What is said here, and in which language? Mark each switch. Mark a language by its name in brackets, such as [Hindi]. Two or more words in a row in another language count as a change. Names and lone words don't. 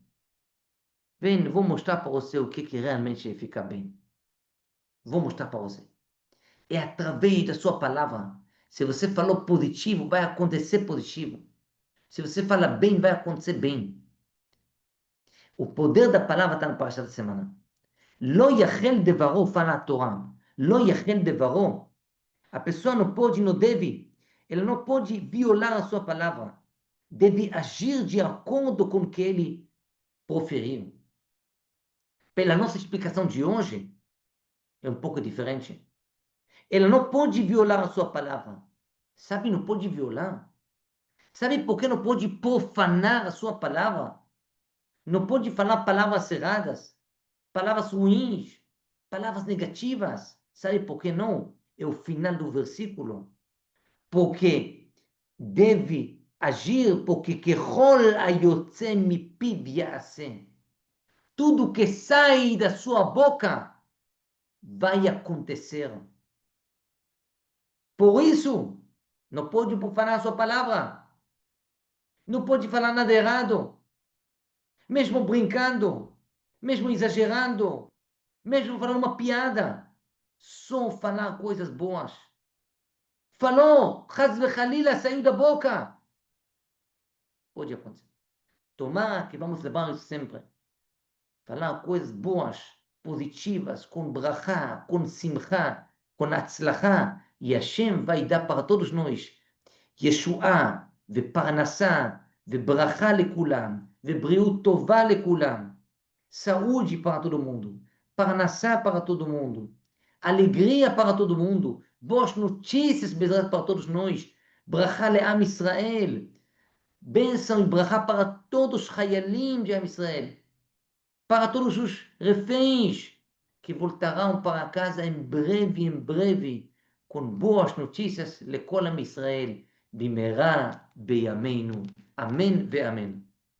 [Portuguese] Vem, vou mostrar para você o que realmente fica bem. Vou mostrar para você. É através da sua palavra. Se você falou positivo, vai acontecer positivo. Se você fala bem, vai acontecer bem. O poder da palavra está na parasha da semana. [Hebrew] לא יחל דברו, [Portuguese] fala a Torá. [Hebrew] לא יחל דברו. [Portuguese] A pessoa não pode, não deve. Ela não pode violar a sua palavra. Deve agir de acordo com o que ele proferiu. Pela nossa explicação de hoje, é um pouco diferente. Ela não pode violar a sua palavra. Sabe, não pode violar. Sabe por que não pode profanar a sua palavra? Não pode falar palavras erradas, palavras ruins, palavras negativas. Sabe por que não? É o final do versículo. Porque deve agir, porque [Hebrew] ככל היוצא מפיו יעשה. [Portuguese] Tudo que sai da sua boca vai acontecer. Por isso, não pode profanar a sua palavra. Não pode falar nada errado. Mesmo brincando, mesmo exagerando, mesmo falando uma piada. Só falar coisas boas. Falou, [Hebrew] חס וחלילה, [Portuguese] saiu da boca. Pode acontecer. Tomara que vamos levar isso sempre. Falar coisas boas, positivas, com brachá, com simcha, com atzlachá. E Hashem vai dar para todos nós [Hebrew] ישועה ופרנסה וברכה לכולם ובריאות טובה לכולם. [Portuguese] Saúde para todo mundo, parnassá para todo mundo, alegria para todo mundo, boas notícias para todos nós, [Hebrew] ברכה לעם ישראל, [Portuguese] bênção e brachá para todos os hayalim de [Hebrew] עם ישראל, [Portuguese] para todos os reféns que voltarão para casa em breve, com boas notícias, [Hebrew] לכל עם ישראל, במהרה בימינו. אמן ואמן.